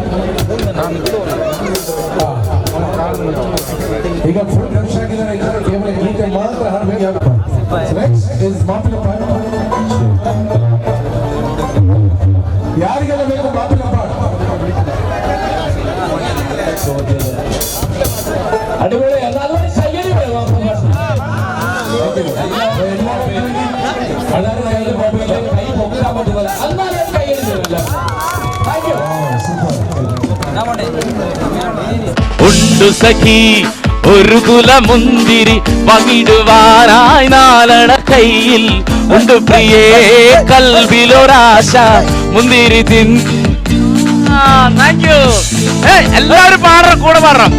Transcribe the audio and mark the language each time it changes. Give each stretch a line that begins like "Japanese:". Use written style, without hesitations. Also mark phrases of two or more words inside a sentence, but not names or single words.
Kannada: ಈಗ ಫುಲ್ ರಶ್ ಆಗಿದ್ದಾರೆ, ಕೇವಲ ಈಗ ಮಾತ್ರ ಹಾಡಬೇಕು. ಯಾರಿಗೆಲ್ಲ ಬೇಕು ಮಾಪಿನ ಪಾಠ ಅಡುಗೆ ಎಲ್ಲರೂ ಕೈಯಲ್ಲಿ
Malayalam: ഉണ്ടു സഖി ഒരു കുല മുന്തിരി പകിടുവാനായി നാലണ കയ്യിൽ ഉണ്ട് പ്രിയേ കൽവിലൊരാശ മുന്തിരി എല്ലാവരും പാടണം, കൂടെ പാടണം.